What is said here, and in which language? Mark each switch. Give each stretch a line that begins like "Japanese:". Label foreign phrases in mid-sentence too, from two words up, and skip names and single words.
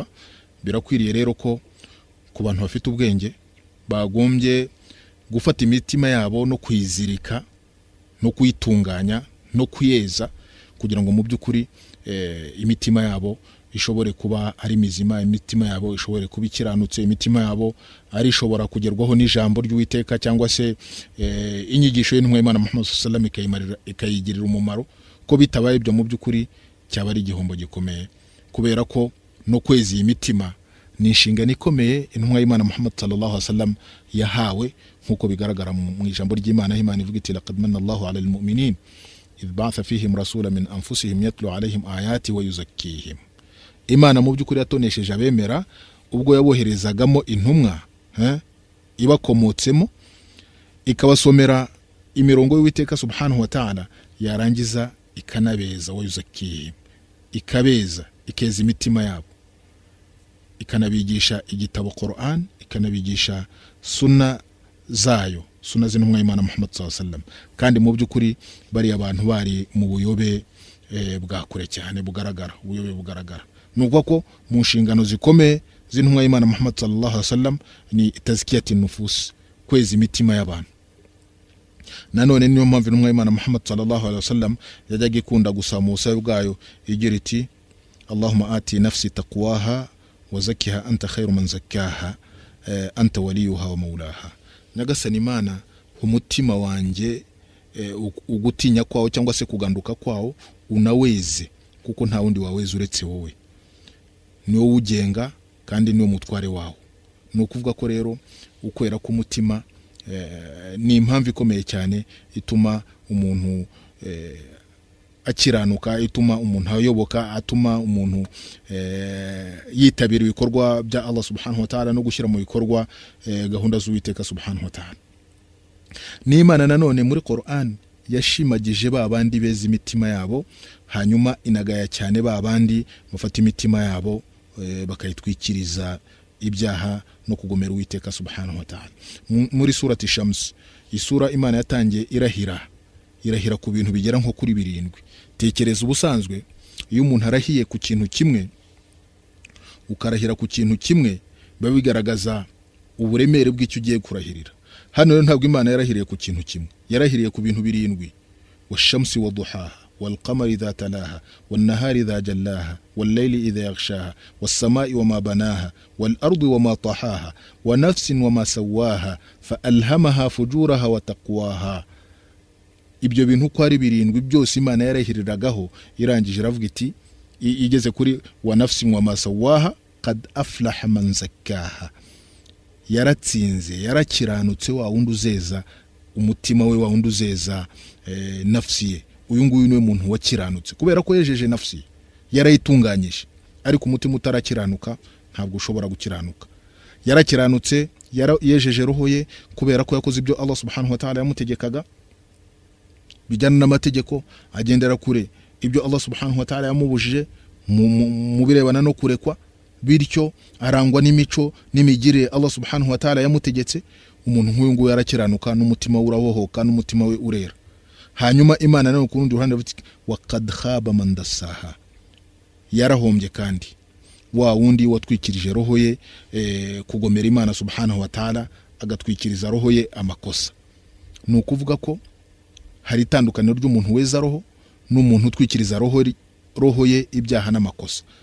Kinyarwanda: Birakwiriye rero ko ku bantu bafite ubwenge bagombye gufata imitima yabo no kuyizirika no kuyitunganya no kuyeza kugira ngo mu by'ukuri imitima yabo ishobore kuba ari mizima, imitima yabo ishobore kuba ikiranutse, imitima yabo ari ishobora kugerwaho n'ijambo ry'Uwiteka cyangwa se inyigisho y'intumwa y'Imana Muhammad
Arabic: صلى الله عليه وسلم
Kinyarwanda: ikayigirira umumaro. Ko bitabaye ibyo mu by'ukuri cyaba ari igihombo gikomeye, kubera ko no kweza iyi mitima ni inshingano ikomeye intumwa y'Imana Muhammad
Arabic: صلى الله عليه وسلم
Kinyarwanda: yahawe, nkuko bigaragara mu ijambo ry'Imana. Imana ivuga iti
Arabic: لقد من الله على المؤمنين إذ بعث فيهم رسولا من أنفسهم يتلو عليهم آياته ويزكيهم.
Kinyarwanda: Imana mu by'ukuri yatonesheje abemera ubwo yaboherezagamo intumwa ibakomotsemo ikabasomera imirongo y'Uwiteka
Arabic: سبحانه وتعالى,
Kinyarwanda: yarangiza ikanabeza
Arabic: ويزكيهم,
Kinyarwanda: ikabeza ikeza imitima yabo, ikanabigisha igitabo Qur'an, ikanabigisha sunna zayo, sunna z'intumwa y'Imana Muhammad
Arabic: صلى الله عليه وسلم.
Kinyarwanda: Kandi mu by'ukuri bari abantu bari mu buyobe bwa kure cyane bugaragara, ubuyobe bugaragara. Nuko ko mu nshingano zikomeye z'intumwa y'Imana Muhammad
Arabic: صلى الله عليه وسلم
Kinyarwanda: ni
Arabic: تزكية النفوس,
Kinyarwanda: kweza imitima y'abantu. Nanone niyo mpamvu intumwa y'Imana Muhammad
Arabic: صلى الله عليه وسلم
Kinyarwanda: yajyaga ikunda gusaba mu busabe bwayo igira iti
Arabic: اللهم آت نفسي تقواها وزكها أنت خير من زكاها أنت وليها ومولاها.
Kinyarwanda: Nyagasani Imana, umutima wanjye ugutinya kwawo cyangwa se kuganduka kwawo unaweze, kuko nta wundi waweze uretse wowe, niwo ugenga kandi niwo mutware wawo. Ni ukuvuga ko rero ukwera k'umutima ni impamvu ikomeye cyane ituma umuntu akiranuka, ituma umuntu ayoboka, atuma umuntu yitabira ibikorwa bya Allah
Arabic: سبحانه وتعالى
Kinyarwanda: no gushyira mu bikorwa gahunda z'Uwiteka
Arabic: سبحانه وتعالى.
Kinyarwanda: N'Imana nanone muri Qur'an yashimagije ba bandi beza imitima yabo, hanyuma inagaya cyane ba bandi bafata imitima yabo bakayitwikiriza ibyaha no kugomera Uwiteka
Arabic: سبحانه وتعالى.
Kinyarwanda: Muri surati Shams, isura Imana yatangiye irahira ku bintu bigera nko kuri 7. Tekereza ubusanzwe iyo umuntu arahiye ku kintu kimwe, ukarahira ku kintu kimwe, biba bigaragaza uburemere bw'icyo ugiye kurahirira. Hano rero ntabwo Imana yarahiriye ku kintu kimwe, yarahiriye ku bintu 7:
Arabic: والشمس وضحاها والقمر إذا تلاها والنهار إذا جلاها والليل إذا يغشاها والسماء وما بناها والأرض وما طحاها ونفس وما سواها فألهمها فجورها وتقواها.
Kinyarwanda: Ibyo bintu uko ari 7 byose Imana yarahiriragaho, irangije iravuga iti igeze kuri
Arabic: ونفس وما سواها قد أفلح من زكاها.
Kinyarwanda: Yaratsinze, yarakiranutse wa wundi uzeza umutima we, wa wundi uzeza nafsi ye. Uyu nguyu niwe muntu wakiranutse kubera ko yejeje nafsi, yarayitunganyije. Ariko umutima utarakiranuka ntabwo ushobora gukiranuka. Yarakiranutse, yejeje roho ye kubera ko yakoze ibyo Allah
Arabic: سبحانه وتعالى
Kinyarwanda: yamutegekaga bijyana n'amategeko, agendera kure ibyo Allah
Arabic: سبحانه وتعالى
Kinyarwanda: yamubujije mu birebana no kurekwa, bityo arangwa n'imico n'imigire Allah
Arabic: سبحانه وتعالى
Kinyarwanda: yamutegetse. Umuntu nk'uyu nguyu yarakiranuka, n'umutima we urabohoka, n'umutima we urera. Hanyuma Imana nayo ku rundi ruhande
Arabic: وقد خاب من دساها,
Kinyarwanda: yarahombye kandi wa wundi watwikirije roho ye kugomera Imana
Arabic: سبحانه وتعالى,
Kinyarwanda: agatwikiriza roho ye amakosa. Ni ukuvuga ko hari itandukaniro ry'umuntu weza roho n'umuntu utwikiriza roho ye ibyaha n'amakosa.